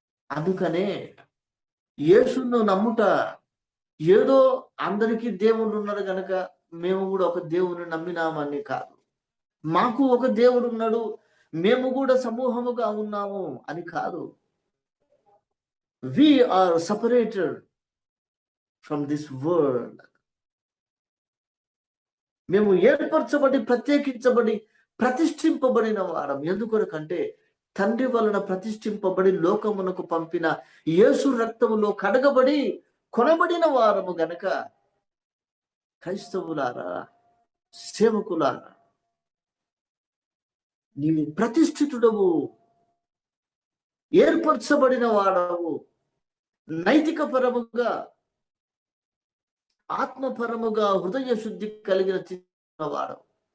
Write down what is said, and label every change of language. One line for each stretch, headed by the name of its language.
Telugu: అందుకనే యేసును నమ్ముట ఏదో అందరికీ దేవుడు ఉన్నాడు గనక మేము కూడా ఒక దేవుని నమ్మినామని కాదు. మాకు ఒక దేవుడు ఉన్నాడు, మేము కూడా సమూహముగా ఉన్నాము అని కాదు.
English: We are separated from this world.
Telugu: మేము ఏర్పరచబడి, ప్రత్యేకించబడి, ప్రతిష్ఠింపబడిన వారం. ఎందుకొరకంటే తండ్రి వలన ప్రతిష్ఠింపబడి లోకమునకు పంపిన యేసు రక్తములో కడగబడి కొనబడిన వారము గనక క్రైస్తవులారా, సేవకులారా, నీవు ప్రతిష్ఠితుడవు, ఏర్పరచబడిన వాడవు, నైతిక పరముగా, ఆత్మపరముగా హృదయ శుద్ధి కలిగిన వాడవు.